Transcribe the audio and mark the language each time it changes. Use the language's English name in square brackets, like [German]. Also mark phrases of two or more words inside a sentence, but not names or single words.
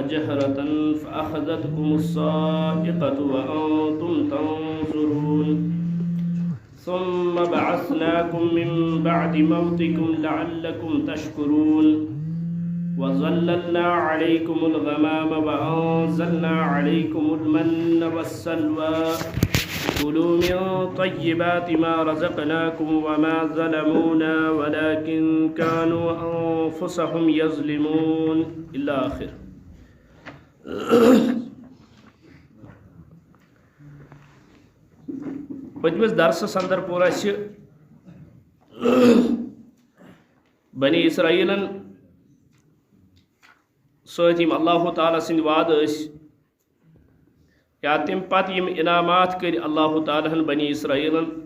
[Arabic] جَهْرَةً فَأَخَذَتْكُمُ الصَّاعِقَةُ وَأَنتُمْ تَنظُرُونَ ثُمَّ بَعَثْنَاكُم مِّن بَعْدِ مَوْتِكُمْ لَعَلَّكُمْ تَشْكُرُونَ وَظَلَّلْنَا عَلَيْكُمُ الْغَمَامَ وَأَنزَلْنَا عَلَيْكُمُ الْمَنَّ وَالسَّلْوَىٰ كُلُوا مِن طَيِّبَاتِ مَا رَزَقْنَاكُمْ وَمَا ظَلَمُونَا وَلَٰكِن كَانُوا أَنفُسَهُمْ يَظْلِمُونَ إِلَى آخِر۔ [Kashmiri] پٔتمِس درسس اندر پوٚر اَسہِ بنی اسرائیلن سۭتۍ یِم اللہ تعالیٰ سٕنٛدۍ وعدٕ ٲسۍ یا تمہِ پتہٕ یِم انعامات کٔرۍ اللہ تعالیٰ ہن بنی اسرائیلن،